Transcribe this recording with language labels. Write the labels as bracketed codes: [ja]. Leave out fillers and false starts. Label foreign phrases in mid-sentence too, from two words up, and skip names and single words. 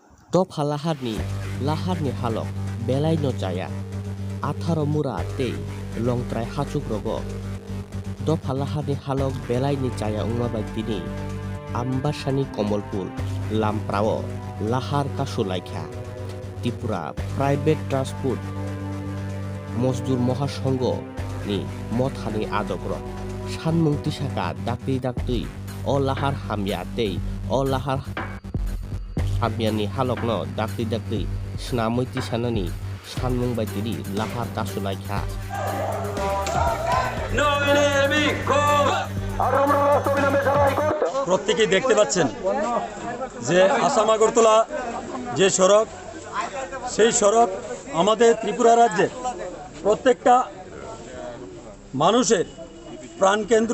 [trp] Dopha laharni halok belai no jaya 18 mura tei longtrai hachuk rogo Dopha laharni halok belai ni jaya ungmabai tini ambasani Komolpur lamprao lahar kasulaikha Tripura private transport মজদুর মহাসংঘ ni mothani adogro sanmung tisaka dakti o lahar hamya tei o lahar hamyani halokno dakti snamoi tisanani sanmung baitiri lahar kasulaikha [bn] প্রত্যেকেই দেখতে পাচ্ছেন যে আসাম আগরতলা যে সড়ক সেই সড়ক আমাদের ত্রিপুরা রাজ্যের প্রত্যেকটা মানুষের প্রাণকেন্দ্র।